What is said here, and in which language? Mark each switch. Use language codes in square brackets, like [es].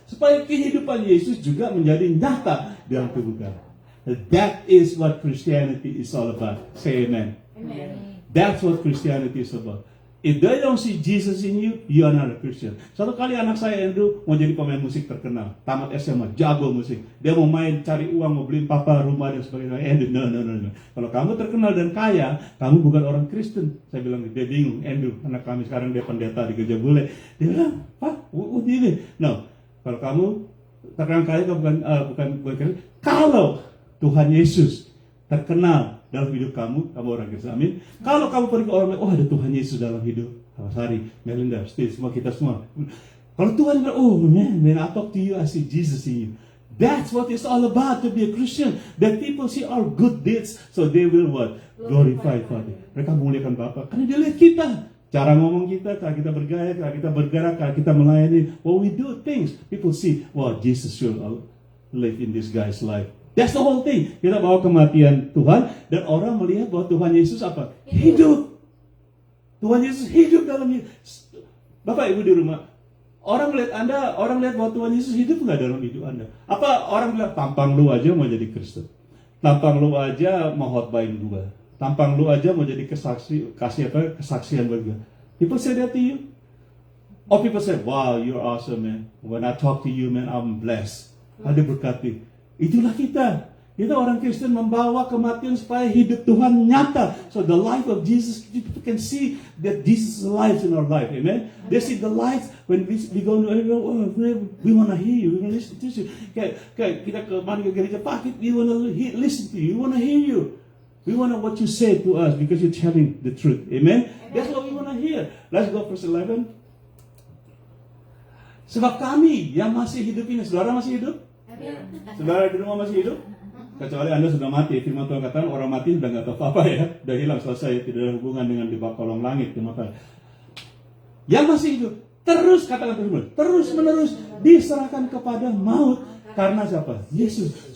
[id] Supaya kehidupan Yesus juga menjadi nyata di dalam tubuh kami. [en] That is what Christianity is all about. Say amen. Amen. That's what Christianity is about. If they don't see Jesus in you, you are not a Christian. [id] Satu kali anak saya Andrew mau jadi pemain musik terkenal, tamat SMA, jago musik. Dia mau main, cari uang, mau beliin papa rumah dan sebagainya. [en] Andrew, no. [id] Kalau kamu terkenal dan kaya, kamu bukan orang Kristen. Saya bilang, dia bingung. Andrew, anak kami sekarang dia pendeta di gereja bule. Dia bilang, Pak, ini. No, kalau kamu terkenal kaya, kamu bukan Kristen. Kalau Tuhan Yesus terkenal dalam hidup kamu orang Kristen. Amin. Kalau kamu pergi ke orang lain, ada Tuhan Yesus dalam hidup Sari, Melinda, Steve, semua kita semua. Kalau Tuhan bilang, [en] man, I talk to you, I see Jesus in you. That's what it's all about to be a Christian. That people see our good deeds, so they will what? Glorify Father. [id] Mereka muliakan Bapa. Karena dia lihat kita. Cara ngomong kita, cara kita bergaya, cara kita bergerak, cara kita melayani. [en] When we do things, people see, wow, Jesus should live in this guy's life. That's the whole thing. [id] Kita bawa kematian Tuhan, dan orang melihat bahwa Tuhan Yesus apa? Hidup. Tuhan Yesus hidup dalam hidup. Bapak Ibu di rumah, orang lihat Anda, orang lihat bahwa Tuhan Yesus hidup nggak dalam hidup Anda? Apa orang bilang, tampang lu aja mau jadi Kristen, tampang lu aja mau khotbahin gua, tampang lu aja mau jadi kesaksian bagi gua. [en] People say that to you, or people say, wow, you're awesome, man. When I talk to you, man, I'm blessed. [id] Ada berkati. Itulah kita. Kita orang Kristen membawa kematian supaya hidup Tuhan nyata. [en] So the life of Jesus, people can see that Jesus is alive in our life. Amen. They see the light when we go. We want to hear you. We want to listen to you. [id] Kayak kita kemarin ke gereja Pak, [en] we want to listen to you. We want to hear you. We want to what you say to us because you're telling the truth. Amen. That's what we want to hear. Let's go verse 11. [id] Sebab kami yang masih hidup ini, saudara masih hidup? Saudara di rumah masih hidup? Kecuali Anda sudah mati. Firman Tuhan katakan orang mati sudah nggak tahu apa-apa ya. Sudah hilang, selesai. Tidak ada hubungan dengan di bawah kolong langit. Yang masih hidup, terus katakan terus menerus diserahkan kepada maut. Karena siapa? Yesus.